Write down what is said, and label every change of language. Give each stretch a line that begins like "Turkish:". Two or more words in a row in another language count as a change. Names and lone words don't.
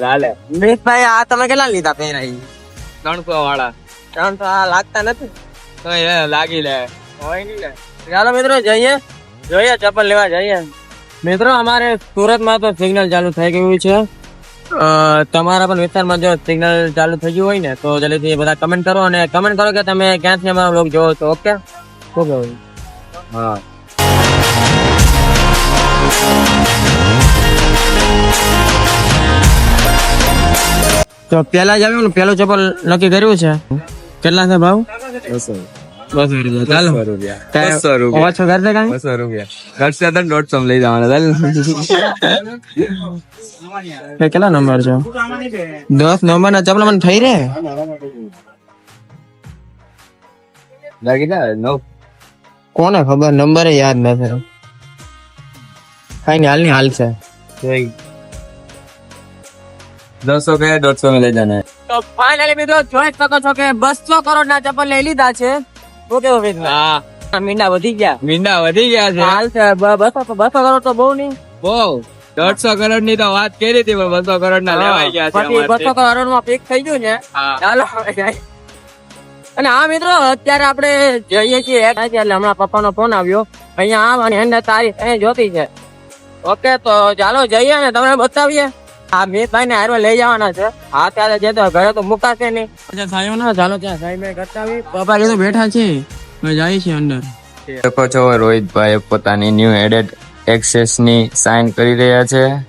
Gujarati: હાલે મિતભાઈ આ તમે કેટલા લીધા પહેરા 300 વાળા 300 લાગતા નથી લાગી લે હોય નહીં લે ચાલો મિત્રો જઈએ જોઈએ ચપ્પલ લેવા જઈએ મિત્રો અમારે સુરતમાં તો સિગ્નલ ચાલુ થઈ ગયું છે તમારા પણ વિસ્તારમાં જો સિગ્નલ ચાલુ થઈ ગયું હોય ને તો જલ્દીથી બધા કમેન્ટ કરો અને કમેન્ટ કરો કે તમે ક્યાંથી અમારો બ્લોગ જોવો છો ઓકે શું કહું હા તો પેલા જ આવ્યું ને પેલું ચપ્પલ નક્કી કર્યું છે કેટલા છે ભાવ 200 રૂપિયા ચાલો 200 રૂપિયા ઓછો ઘર से कहीं 200 રૂપિયા ઘર से તો 150 લઈ જવાના ચાલ કેટલા નંબર છે 10 નંબર ના ચપ્પલ મને થઈ રે લાગી જા નો કોને ખબર નંબર યાદ નથી કઈ હાલ ની હાલ છે 200 કે 150
Hindi: में ले जाना है तो फाइनली
Gujarati: મિત્રો જોઈ શકો છો કે 200 કરોડ ના ચપ્પલ લઈ લીધા છે ઓકે હા મીંડા વધી ગયા છે હાલ છે 200 કરોડ તો બહુ નહીં બહુ 150 કરોડ ની તો વાત કરી હતી પણ 200 કરોડ ના લેવાઈ ગયા છે 200 કરોડ માં ફિક્સ થઈ ગયું ને ચાલો અને હા મિત્રો અત્યારે આપણે જઈએ છીએ એટલે હમણાં પપ્પા નો ફોન આવ્યો અહીંયા આવવાની અંદર તારીખ અહીં જોતી છે ઓકે તો ચાલો જઈએ ને તમને બતાવીએ આ મિતભાઈ ને હારવા લઈ જવાના છે હા ત્યારે જે તો ઘરે તો મુકાશે નહીં સાહેબ ના ચાલો ત્યાં સાહેબ કરતા આવી પપ્પા તો બેઠા છે જાય છે અંદર દેખો છો રોહિતભાઈ પોતાની ન્યુ એડેડ એક્સેસ ની સાઇન કરી રહ્યા છે